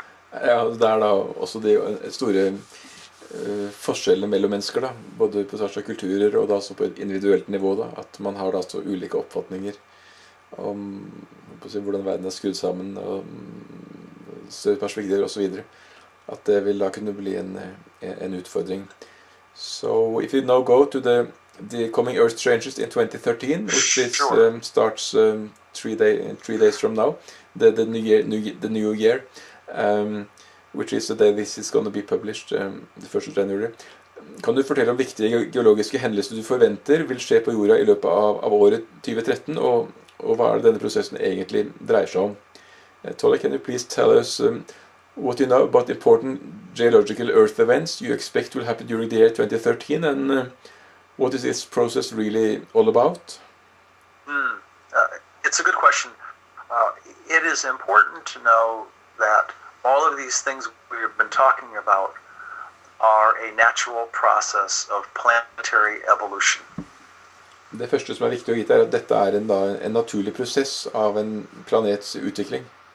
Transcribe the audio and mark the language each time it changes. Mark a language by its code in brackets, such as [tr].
[no] Ja, det er da også de store forskjellene mellom mennesker da, både på tvers av kulturer og da også på et individuelt nivå da, at man har da så ulike oppfatninger om hvordan verden er skrudd sammen og større perspektiver og så videre, at det vil da kunne bli en utfordring. [en] So if you now go to the coming Earth changes in 2013, which is, starts 3 days from now, the new year, which is the day this is going to be published, the 1st of January. [no] Kan du fortelle om viktige geologiske hendelser du forventer vil skje på jorda i løpet av året 2013, og hva er det denne prosessen egentlig dreier seg om? [en] Tolec, can you please tell us what you know about important geological Earth events you expect will happen during the year 2013, and what is this process really all about? It's a good question. It is important to know that all of these things we've been talking about are a natural process of planetary evolution. [no] Det første som er viktig å vite er at dette er en naturlig prosess av en planets utvikling.